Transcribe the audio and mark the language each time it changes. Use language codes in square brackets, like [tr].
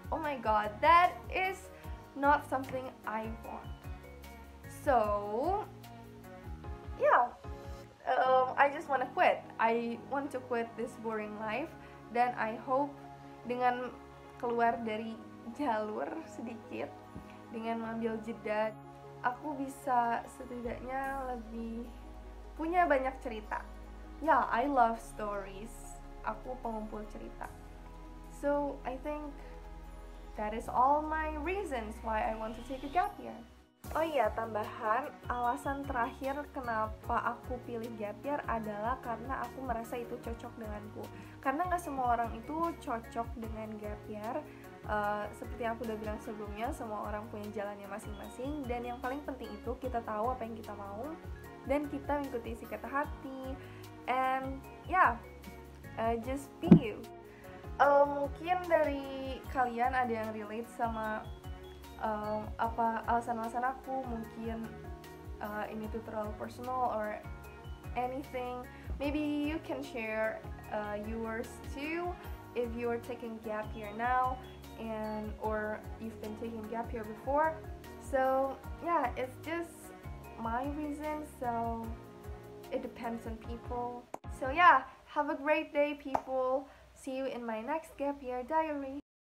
[en] Oh my god, that is not something I want. So yeah, I just wanna quit. I want to quit this boring life. [id] Dan [en] I hope [id] dengan keluar dari jalur sedikit, dengan mengambil jeda, aku bisa setidaknya lebih punya banyak cerita. [en] Ya, I love stories. [id] Aku pengumpul cerita. [en] So, I think that is all my reasons why I want to take a gap year. [id] Oh iya, tambahan, alasan terakhir kenapa aku pilih gap year adalah karena aku merasa itu cocok denganku. Karena nggak semua orang itu cocok dengan gap year. Seperti yang aku udah bilang sebelumnya, semua orang punya jalannya masing-masing. Dan yang paling penting itu kita tahu apa yang kita mau dan kita mengikuti isi kata hati. [en] And yeah, just be you. [id] Mungkin dari kalian ada yang relate sama apa alasan-alasan aku, mungkin ini tuh terlalu personal [en] or anything. Maybe you can share yours too if you are taking gap year now and or you've been taking gap year before. So yeah, it's just my reason, so it depends on people. So yeah, have a great day, people. See you in my next gap year diary.